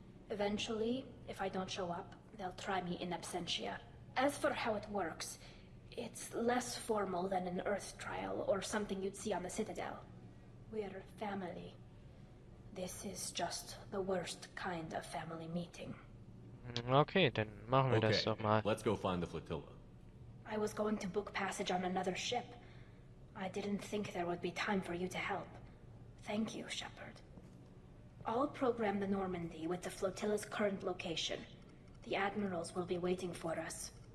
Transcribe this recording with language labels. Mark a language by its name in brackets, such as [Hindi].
[English] Eventually, if I don't show up, they'll try me in absentia. As for how it works, it's less formal than an Earth trial or something you'd see on the Citadel. We're family. This is just the worst kind of family meeting. [German] Okay, dann machen wir das doch mal. [English] Let's go find the flotilla. I was going to book passage on another ship. I didn't think there would be time for you to help. Thank you, Shepard. I'll program the Normandy with the flotilla's current location. The admirals will be waiting for us.